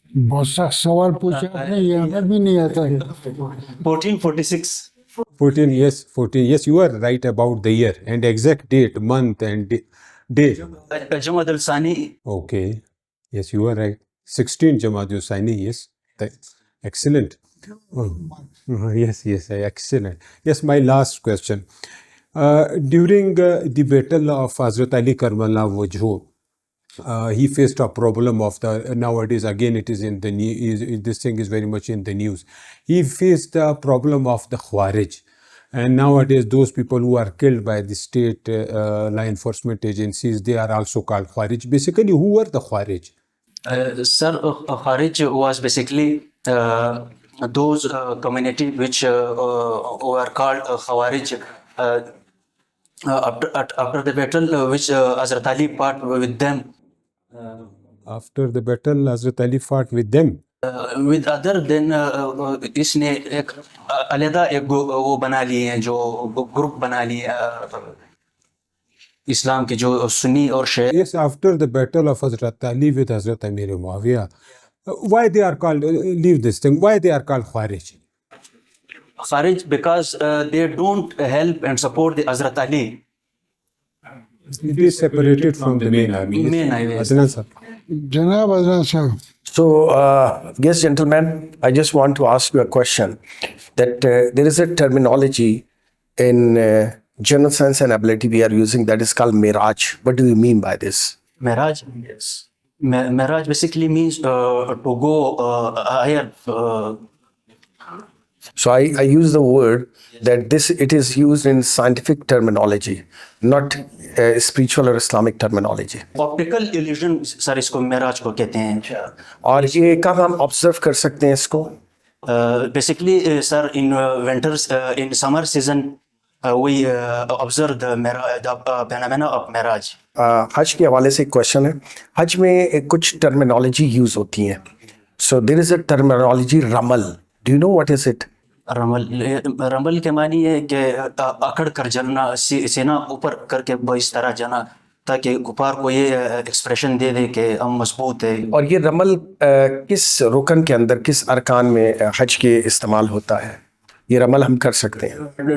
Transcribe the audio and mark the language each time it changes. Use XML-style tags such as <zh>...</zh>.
<ur>بہت سخت سوال پوچھا آپ نے, یہ ہمیں بھی نہیں آتا ہے.</ur> <en>1446. 14, yes, 14. Yes, you are right about the year and exact date, month and day. Jamad al-Sani. Okay. Yes, you are right. 16 Jamad al-Sani, yes. Excellent. Yes, excellent. Yes, my last question. During the battle of Hazrat Ali Karmallah Wajhu, he faced a problem of nowadays again it is in the news, this thing is very much in the news. He faced the problem of the Khawarij, and nowadays those people who are killed by the state law enforcement agencies, they are also called Khawarij. Basically, who were the Khawarij? Sir, Khawarij was basically those community which were called Khawarij after the battle which Hazrat Ali fought with them. After the battle, Hazrat Ali fought with them. With other then</en> <ur>اس نے ایک علیحدہ ایک وہ بنا لیے ہیں, جو group بنا لیے اسلام کے, جو سنی اور شیعہ.</ur> <en>Yes, after the battle of Hazrat Ali with Hazrat Amir Muawiyah, why they are called, leave this thing, why they are called Khawarij? Khawarij because they don't help and support the Hazrat Ali. It is separated from the main army. Main army, yes. Adnan sir.</en> <ur>جناب عدنان صاحب.</ur> <en>So, yes, gentlemen, I just want to ask you a question. That there is a terminology in general science and ability we are using that is called Miraj. What do you mean by this? Miraj? Yes. Miraj basically means to go higher. So I use the word that it is used in scientific terminology, not spiritual or Islamic terminology. Optical illusion sir</en> <ur>اس کو معراج کو کہتے ہیں. اور یہ کب ہم observe کر سکتے ہیں اس کو؟</ur> <en>Basically sir, in winters, in summer season we observe the phenomena of Miraj.</en> <ur>حج کے حوالے سے ایک کوشچن ہے. حج میں کچھ ٹرمینالوجی یوز ہوتی ہیں.</ur> <en>So there is a terminology ramal. Do you know what is it?</en> <ur>رمل کے معنی ہے کہ اکڑ کر جلنا, سینہ اوپر کر کے اس طرح جانا, تاکہ کفار کو یہ ایکسپریشن دے دے کہ ہم مضبوط ہیں. اور یہ رمل کس رکن کے اندر, کس ارکان میں حج کے استعمال ہوتا ہے؟ یہ رمل ہم کر سکتے ہیں.</ur>